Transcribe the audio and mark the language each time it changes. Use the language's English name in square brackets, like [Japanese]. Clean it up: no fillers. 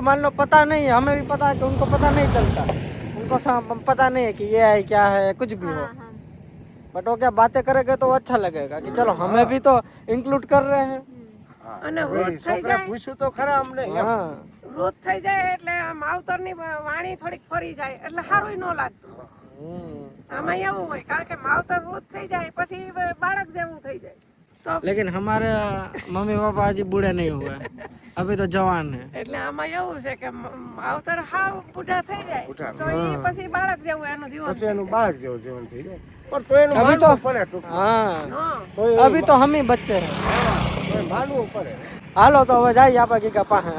[Hindi] मान लो पता नहीं है, हमें भी पता है कि उनको पता नहीं चलता, उनको पता नहीं है कि ये है क्या है कुछ भी हो. बट वो क्या बातें करेंगे तो अच्छा लगेगा कि चलो हमें भी तो इंक्लूड कर रहे हैं. [Gujarati] હા, અને ભાઈ, વૃદ્ધ થઈ છોકરા જાય. પૂછ્યું તો ખરા અમને એમ. [Hindi] हाँ [Gujarati] વૃદ્ધ થઈ જાય એટલે માવતરની વાણી થોડીક ફરી જાય એટલે સારું ન લાગતું. આમાં એવું હોય કારણ કે માવતર વૃદ્ધ થઈ જાય પછી બાળક જેવું થઈ જાય તો [Hindi] लेकिन हमारे मम्मी पापा अभी बूढ़े नहीं हुए, अभी तो जवान है. [Gujarati] એટલે આમાં એવું છે કે માવતર હાવ બુઢા થઈ જાય બુઢા. તો એ પછી બાળક જેવું એનું જીવન પછી એનું બાળક જેવું જીવન થઈ જાય. પણ તો એનું [Hindi] અભી તો [Gujarati] માનવું પડે ટૂંકમાં. [Hindi] हाँ [Gujarati] હા. તો એ [Hindi] अभी तो हम ही बच्चे हैं. [Gujarati] તો એ માનવું પડે. हालो तो હવે જાય આપણે ગીગા પાસે.